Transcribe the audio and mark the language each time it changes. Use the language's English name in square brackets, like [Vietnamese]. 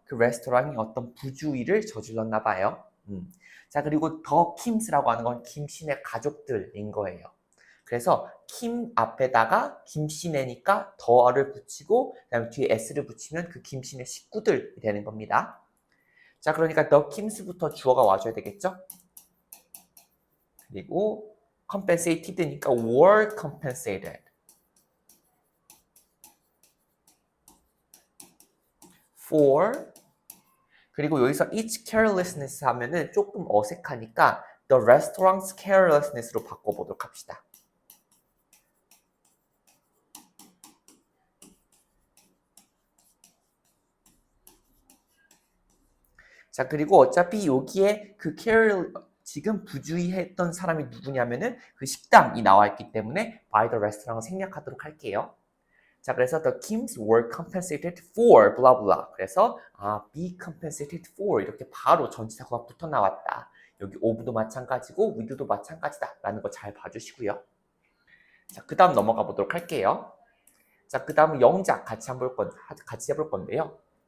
[Korean] 그 레스토랑이 어떤 부주의를 저질렀나 봐요. 자, 그리고 더 킴스라고 하는 건 김씨네 가족들인 거예요. 그래서 킴 앞에다가 김씨네니까 더를 붙이고 그다음에 뒤에 s를 붙이면 그 김씨네 식구들이 되는 겁니다. 자, 그러니까 the kims부터 주어가 와줘야 되겠죠? 그리고 [English] compensated니까 were compensated for [Korean] 그리고 여기서 [English] it's carelessness [Korean] 하면은 조금 어색하니까 [English] the restaurant's carelessness [Korean] 로 바꿔보도록 합시다. 자, 그리고 어차피 여기에 그 지금 부주의했던 사람이 누구냐면은 그 식당이 나와 있기 때문에 [English] by the restaurant [Korean] 을 생략하도록 할게요. 자, 그래서 [English] the Kims were compensated for blah blah. [Korean] 그래서 [English] be compensated for [Korean] 이렇게 바로 전치사가 붙어 나왔다. 여기 of도 마찬가지고 with도 마찬가지다 라는 거 잘 봐주시고요. 자, 그 다음 넘어가 보도록 할게요. 자, 그 다음은 영작 같이 해볼 건데요.